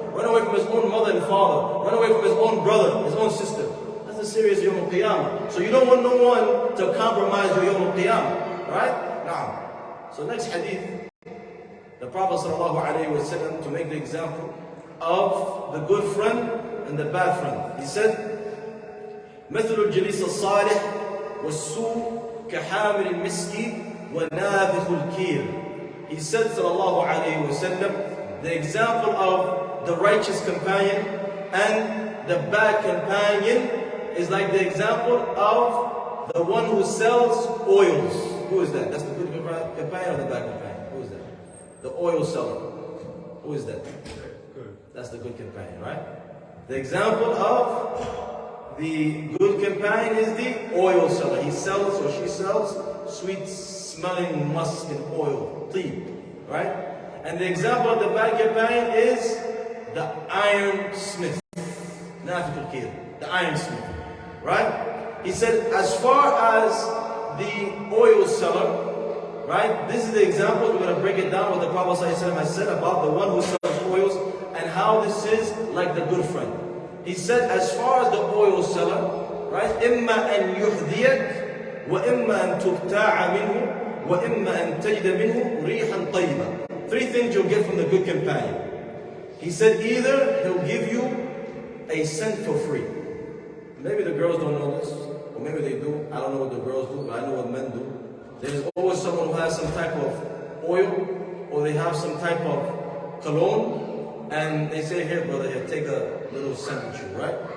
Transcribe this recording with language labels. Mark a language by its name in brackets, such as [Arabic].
[English] Run away from his own mother and father. Run away from his own brother, his own sister. That's a serious Yawm al-Qiyamah. So you don't want no one to compromise your Yawm al-Qiyamah. Right? Now, so next hadith, the Prophet ﷺ, to make the example of the good friend and the bad friend. He said, [Arabic] مثل الجليس الصالح والسوء كحامل المسك وَنَافِخُ الْكِيرِ. [English] He said, sallallahu alayhi wa sallam, the example of the righteous companion and the bad companion is like the example of the one who sells oils. Who is that? That's the good companion or the bad companion? Who is that? The oil seller. Who is that? That's the good companion, right? The example of the good companion is the oil seller. He sells or she sells sweet smelling musk and oil, tib, right? And the example of the bad companion is the ironsmith, the ironsmith, right? He said, as far as the oil seller, right? This is the example. We're going to break it down what the Prophet ﷺ has said about the one who sells oils and how this is like the good friend. He said, as far as the oil seller, right? [Arabic] إِمَّا أَن يُحْذِيَكَ وَإِمَّا أَن تُبْتَاعَ مِنْهُ وَإِمَّا أَن تَجِدَ مِنْهُ رِيحًا طَيِّبًا. [English] Three things you'll get from the good companion. He said, either he'll give you a scent for free. Maybe the girls don't know this, or maybe they do. I don't know what the girls do, but I know what men do. There's always someone who has some type of oil, or they have some type of cologne, and they say, here brother, here, take a little scent with you, right?